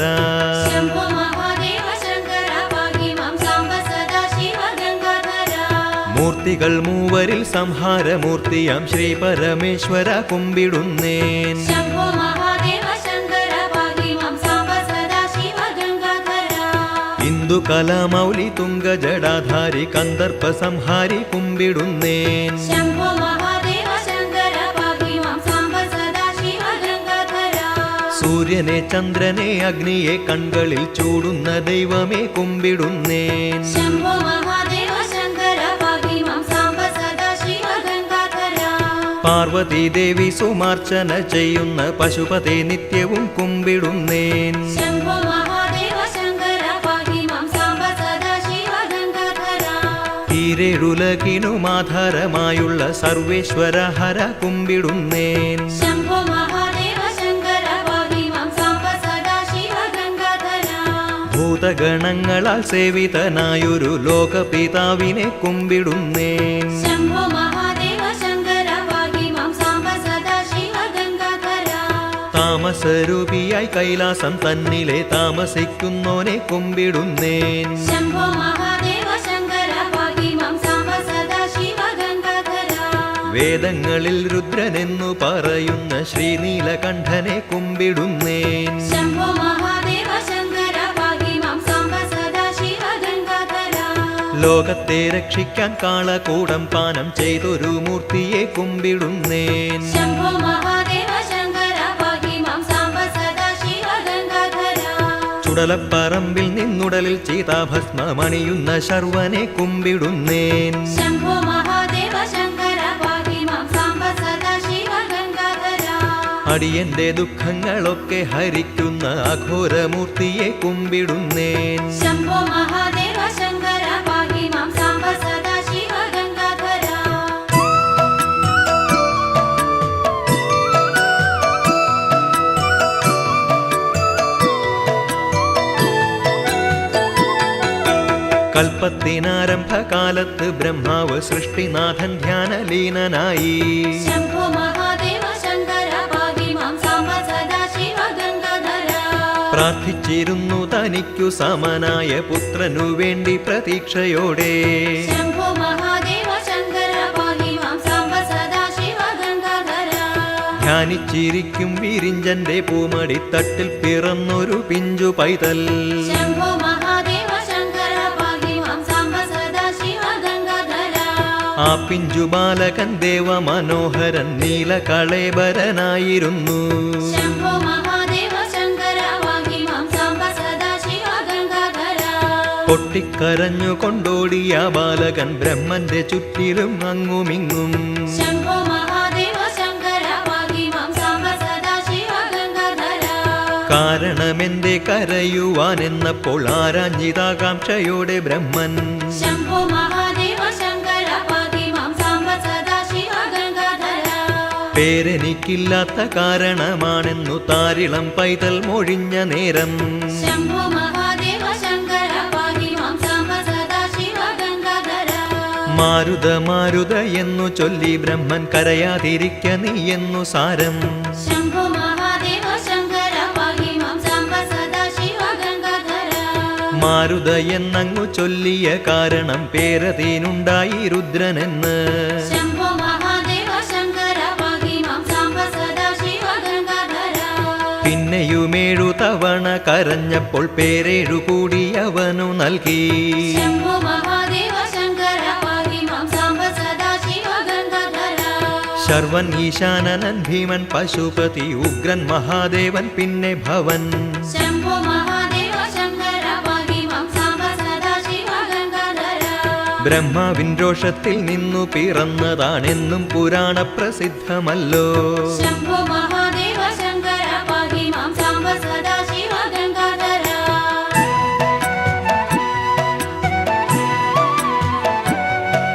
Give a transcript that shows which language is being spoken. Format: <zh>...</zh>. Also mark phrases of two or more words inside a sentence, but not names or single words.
<sa>शंभो महादेव शंकर पाहि मां सांब सदाशिव गंगाधर।</sa> <ml>मूर्तिകൾ മൂവരിൽ സംഹാരമൂർത്തിയാം ശ്രീ പരമേശ്വര കുമ്പിടുന്നേൻ.</ml> <sa>शंभो महादेव शंकर पाहि मां सांब सदाशिव गंगाधर।</sa> <ml>ഇന്ദു കലാമൗലി തുംഗ ജടാധാരി കന്ദർപ്പ സംഹാരി കുമ്പിടുന്നേൻ.</ml> <sa>शंभो महादेव शंकर पाहि मां सांब सदाशिव गंगाधर।</sa> <ml>സൂര്യനെ ചന്ദ്രനെ അഗ്നിയെ കൺകളിൽ ചൂടുന്ന ദൈവമേ കുമ്പിടുന്നേൻ.</ml> <sa>शंभो महादेव शंकर पाहि मां सांब सदाशिव गंगाधर।</sa> <ml>പാർവതി ദേവി സുമാർച്ചന ചെയ്യുന്ന പശുപതി നിത്യവും കുമ്പിടുന്നേൻ.</ml> <sa>शंभो महादेव शंकर पाहि मां सांब सदाशिव गंगाधर।</sa> <ml>ഈരേഴുലകിനുമാധാരമായുള്ള സർവേശ്വര ഹര കുമ്പിടുന്നേൻ.</ml> <sa>शंभो महादेव शंकर पाहि मां सांब सदाशिव गंगाधर।</sa> <ml>ഭൂതഗണങ്ങളാൽ സേവിതനായൊരു ലോകപിതാവിനെ കുമ്പിടുന്നേൻ.</ml> <sa>शंभो महादेव शंकर पाहि मां सांब सदाशिव गंगाधर।</sa> <ml>താമസരൂപിയായി കൈലാസം തന്നിലെ താമസിക്കുന്നോനെ കുമ്പിടുന്നേൻ.</ml> <sa>शंभो महादेव शंकर पाहि मां सांब सदाशिव गंगाधर।</sa> <ml>വേദങ്ങളിൽ രുദ്രനെന്നു പറയുന്ന ശ്രീനീലകണ്ഠനെ കുമ്പിടുന്നേൻ.</ml> <sa>शंभो महादेव शंकर पाहि मां सांब सदाशिव गंगाधर।</sa> <ml>ലോകത്തെ രക്ഷിക്കാൻ കാളകൂടം പാനം ചെയ്തൊരു മൂർത്തിയെ കുമ്പിടുന്നേൻ.</ml> <sa>शंभो महादेव शंकर पाहि मां सांब सदाशिव गंगाधर।</sa> <ml>ചുടലപ്പറമ്പിൽ നിന്നുടലിൽ ചീതാഭസ്മമണിയുന്ന ശർവനെ കുമ്പിടുന്നേൻ.</ml> <sa>शंभो महादेव शंकर पाहि मां सांब सदाशिव गंगाधर।</sa> <ml>അടിയന്റെ ദുഃഖങ്ങളൊക്കെ ഹരിക്കുന്ന അഘോരമൂർത്തിയെ കുമ്പിടുന്നേൻ.</ml> <sa>शंभो महादेव शंकर पाहि मां सांब सदाशिव गंगाधर।</sa> <ml>കൽപ്പത്തിനാരംഭകാലത്ത് ബ്രഹ്മാവ് സൃഷ്ടിനാഥൻ ധ്യാനലീനനായി.</ml> <sa>शंभो महादेव शंकर पाहि मां सांब सदाशिव गंगाधर।</sa> <ml>പ്രാർത്ഥിച്ചിരുന്നു തനിക്കു സമനായ പുത്രനു വേണ്ടി പ്രതീക്ഷയോടെ.</ml> <sa>शंभो महादेव शंकर पाहि मां सांब सदाशिव गंगाधर।</sa> <ml>ധ്യാനിച്ചിരിക്കും വിരിഞ്ചന്റെ പൂമടിത്തട്ടിൽ പിറന്നൊരു പിഞ്ചു പൈതൽ.</ml> <sa>शंभो महादेव शंकर पाहि मां सांब सदाशिव गंगाधर।</sa> <ml>ആ പിഞ്ചു ബാലകൻ ദേവമനോഹരൻ നീലകളേബരനായിരുന്നു.</ml> <sa>शंभो महादेव शंकर पाहि मां सांब सदाशिव गंगाधर।</sa> <ml>പൊട്ടിക്കരഞ്ഞു കൊണ്ടോടിയ ബാലകൻ ബ്രഹ്മന്റെ ചുറ്റിലും അങ്ങുമിങ്ങും.</ml> <sa>शंभो महादेव शंकर पाहि मां सांब सदाशिव गंगाधर।</sa> <ml>കാരണമെന്തേ കരയുവാനെന്നപ്പോൾ ആരാഞ്ഞിതാകാംക്ഷയോടെ ബ്രഹ്മൻ.</ml> <sa>शंभो महादेव शंकर पाहि मां सांब सदाशिव गंगाधर।</sa> <ml>പേരെനിക്കില്ലാത്ത കാരണമാണെന്നു താരിളം പൈതൽ മൊഴിഞ്ഞ നേരം.</ml> <sa>शंभो महादेव शंकर पाहि मां सांब सदाशिव गंगाधर।</sa> <ml>മാരുത മാരുത എന്നു ചൊല്ലി ബ്രഹ്മൻ കരയാതിരിക്ക നീ എന്നു സാരം.</ml> <sa>शंभो महादेव शंकर पाहि मां सांब सदाशिव गंगाधर।</sa> <ml>മാരുത എന്നങ്ങു ചൊല്ലിയ കാരണം പേരതീനുണ്ടായി രുദ്രനെന്ന്.</ml> <sa>शंभो महादेव शंकर पाहि मां सांब सदाशिव गंगाधर।</sa> <ml>പിന്നെയുമേഴു തവണ കരഞ്ഞപ്പോൾ പേരേഴു കൂടി അവനു നൽകി.</ml> <sa>शंभो महादेव शंकर पाहि मां सांब सदाशिव गंगाधर।</sa> <ml>ശർവൻ ഈശാനനൻ ഭീമൻ പശുപതി ഉഗ്രൻ മഹാദേവൻ പിന്നെ ഭവൻ.</ml> <sa>शंभो महादेव शंकर पाहि मां सांब सदाशिव गंगाधर।</sa> <ml>ബ്രഹ്മാവിൻ രോഷത്തിൽ നിന്നു പിറന്നതാണെന്നും പുരാണ പ്രസിദ്ധമല്ലോ.</ml> <sa>शंभो महादेव शंकर पाहि मां सांब सदाशिव गंगाधर।</sa>